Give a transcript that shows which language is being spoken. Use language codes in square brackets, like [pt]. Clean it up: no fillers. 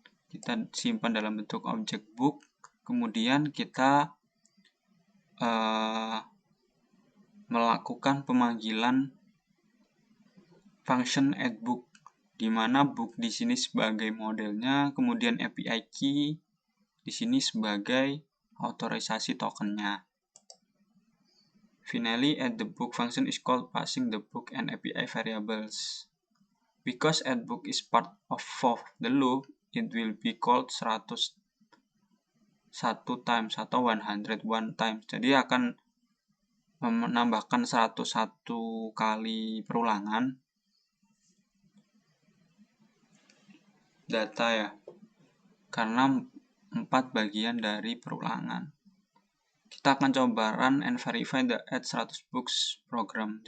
[id] Kita simpan dalam bentuk objek book, kemudian kita melakukan pemanggilan function addBook, di mana book di sini sebagai modelnya, kemudian API key di sini sebagai otorisasi tokennya. [en] Finally, addBook function is called passing the book and API variables. Because addBook is part of the loop, it will be called 101 times atau 101 times. [id] Jadi akan menambahkan 101 kali perulangan data ya, karena 4 bagian dari perulangan. Kita akan coba [en] run and verify the add 100 books program.